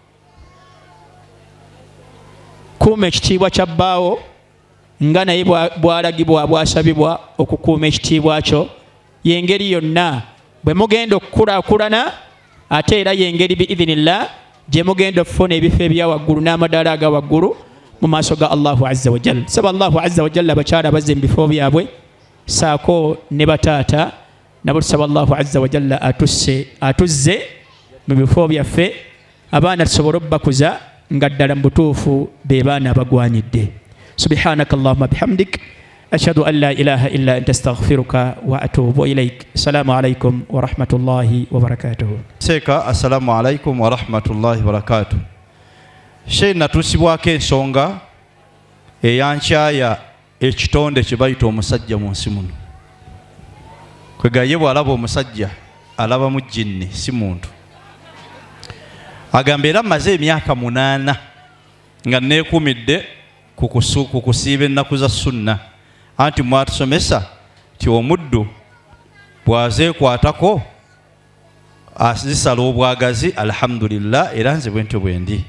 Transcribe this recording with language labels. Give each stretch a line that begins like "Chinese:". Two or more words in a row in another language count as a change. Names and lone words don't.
Ganda: Kuuma ekitiibwa kya bbaawo nga naye bwalagibwa bwasabibwa okukuuma ekitiibwa kyo. Yengeri yonna bwe mugenda okukulaakulana, ate era yengeri biidhinillah gye mugenda okufuna ebifo ebya waggulu n'amadaala aga waggulu mu maaso ga
Arabic: الله عز وجل.
Ganda: Saba
Arabic: الله عز وجل
Ganda: abakyala bazze mu bifo byabwe, saako ne bataata nabo tusaba
Arabic: الله عز وجل
Ganda: atuzze mu bifo byaffe, abaana tusobole obbakuza nga ddala mu butuufu be baana abagwanidde.
Arabic: سبحانك اللهم وبحمدك أشهد أن لا إله إلا أنت أستغفرك وأتوب إليك. السلام عليكم ورحمة الله وبركاته. Seeka السلام عليكم ورحمة الله وبركاته.
Ganda: Sheikh natuusibwako ensonga eyankyaya ekitonde kye bayita omusajja mu nsi muno. Kwegaye bw'alaba omusajja alaba mu jinni si muntu. Agamba era maze emyaka 8 nga neekumidde ku kusiiba ennaku za sunna, anti mwatusomesa ti omuddu bwazeekwatako azisala obwagazi alhamdulillah, era nze bwentyo bwendi.